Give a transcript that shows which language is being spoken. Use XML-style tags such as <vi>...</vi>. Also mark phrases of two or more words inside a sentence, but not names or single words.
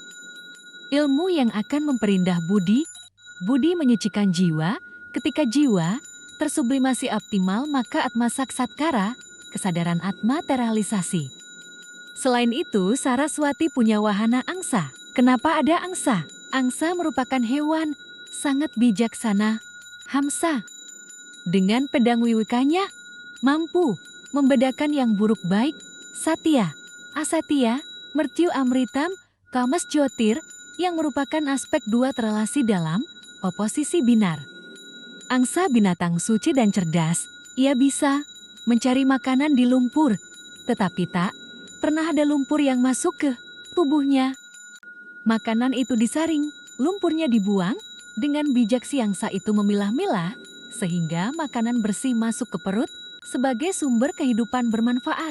<id>Ilmu yang akan memperindah budi, budi menyucikan jiwa, ketika jiwa tersublimasi optimal maka</id> <sa>atma saksatcara,</sa> <id>kesadaran atma terrealisasi. Selain itu, Saraswati punya wahana angsa. Kenapa ada angsa? Angsa merupakan hewan sangat bijaksana, hamsa. Dengan pedang wiwikanya, mampu membedakan yang buruk baik,</id> <sa>satya, asatya, mertyu amritam, kamas jotir,</sa> <id>yang merupakan aspek dua terelasi dalam oposisi binar. Angsa binatang suci dan cerdas, ia bisa mencari makanan di lumpur, tetapi tak pernah ada lumpur yang masuk ke tubuhnya. Makanan itu disaring, lumpurnya dibuang, dengan bijak si angsa itu memilah-milah, sehingga makanan bersih masuk ke perut sebagai sumber kehidupan bermanfaat.</id>